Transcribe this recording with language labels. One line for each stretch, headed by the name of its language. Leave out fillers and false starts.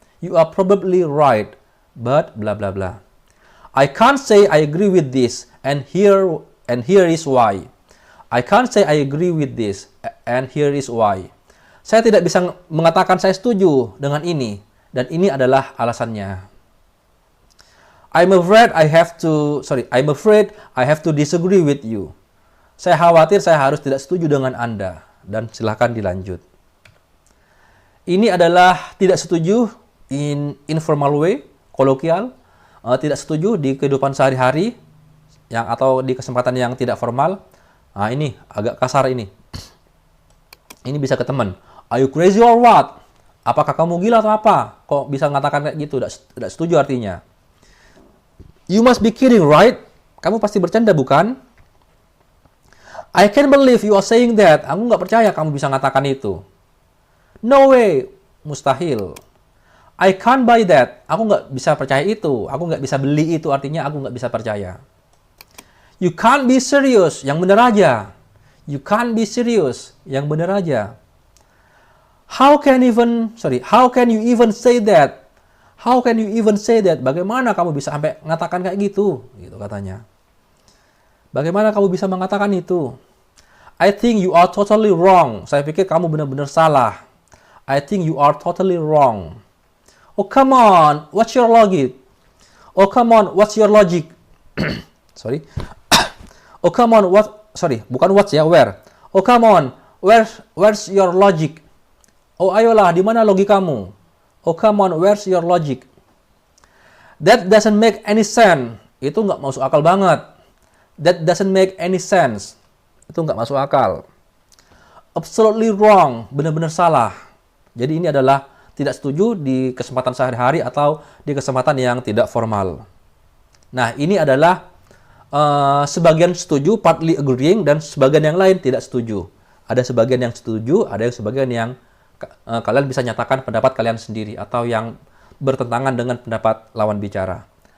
English: You are probably right, but bla bla bla. I can't say I agree with this, and here is why. I can't say I agree with this, and here is why.
Indonesian: Saya tidak bisa mengatakan saya setuju dengan ini, dan ini adalah alasannya.
English: I'm afraid I have to disagree with you.
Indonesian: Saya khawatir saya harus tidak setuju dengan Anda. Dan silakan dilanjut. Ini adalah tidak setuju
English: in informal way,
Indonesian: kolokial. Tidak setuju di kehidupan sehari-hari atau di kesempatan yang tidak formal. Nah, ini agak kasar ini. Ini bisa ke teman.
English: Are you crazy or what?
Indonesian: Apakah kamu gila atau apa? Kok bisa mengatakan kayak gitu? Tidak setuju artinya.
English: You must be kidding, right?
Indonesian: Kamu pasti bercanda, bukan?
English: I can't believe you are saying that.
Indonesian: Aku nggak percaya kamu bisa mengatakan itu.
English: No way.
Indonesian: Mustahil.
English: I can't buy that.
Indonesian: Aku nggak bisa percaya itu. Aku nggak bisa beli itu. Artinya aku nggak bisa percaya.
English: You can't be serious.
Indonesian: Yang benar aja.
English: You can't be serious. Yang benar aja. How can you even say that? How can you even say that?
Indonesian: Bagaimana kamu bisa sampai mengatakan kayak gitu? Gitu katanya. Bagaimana kamu bisa mengatakan itu?
English: I think you are totally wrong.
Indonesian: Saya pikir kamu benar-benar salah.
English: I think you are totally wrong. Oh, come on. What's your logic? Oh, come on. What's your logic? Sorry. Oh, come on. Bukan what's ya, where. Oh, come on. Where's your logic?
Indonesian: Oh, ayolah, di mana logikamu?
English: Oh, come on. Where's your logic? That doesn't make any sense.
Indonesian: Itu nggak masuk akal banget.
English: That doesn't make any sense. Itu nggak masuk akal. Absolutely wrong. Benar-benar salah.
Indonesian: Jadi ini adalah tidak setuju di kesempatan sehari-hari atau di kesempatan yang tidak formal. Nah, ini adalah sebagian setuju,
English: partly agreeing,
Indonesian: dan sebagian yang lain tidak setuju. Ada sebagian yang setuju, ada yang sebagian yang kalian bisa nyatakan pendapat kalian sendiri atau yang bertentangan dengan pendapat lawan bicara.